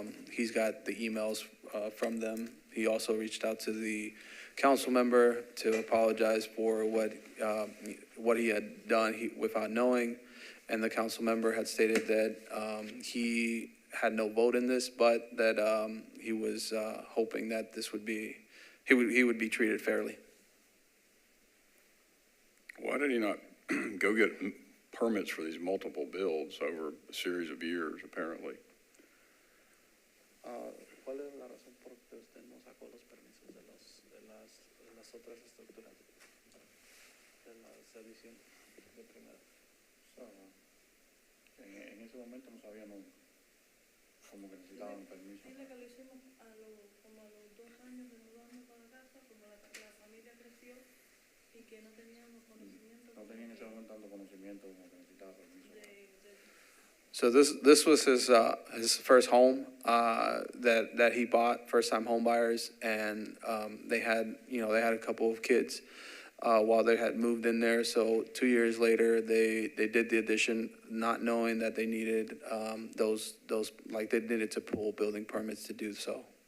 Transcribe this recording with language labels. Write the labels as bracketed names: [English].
[English] He's got the emails from them. He also reached out to the council member to apologize for what he had done without knowing, and the council member had stated that he had no vote in this, but that he was hoping that this would be, he would be treated fairly. Why did he not go get permits for these multiple builds over a series of years, apparently? [Spanish] ¿Cuál es la razón por que usted no sacó los permisos de las otras estructuras de las ediciones de primera? En ese momento no sabíamos como que necesitaban permiso. Es que lo hicimos como a los 2 años de mudarnos para casa, como la familia creció y que no teníamos conocimiento. No tenía en ese momento tanto conocimiento como que necesitaba permiso. [English] So this was his first home that he bought, first time home buyers, and they had a couple of kids while they had moved in there. So 2 years later, they did the addition, not knowing that they needed those like they needed to pull building permits to do so.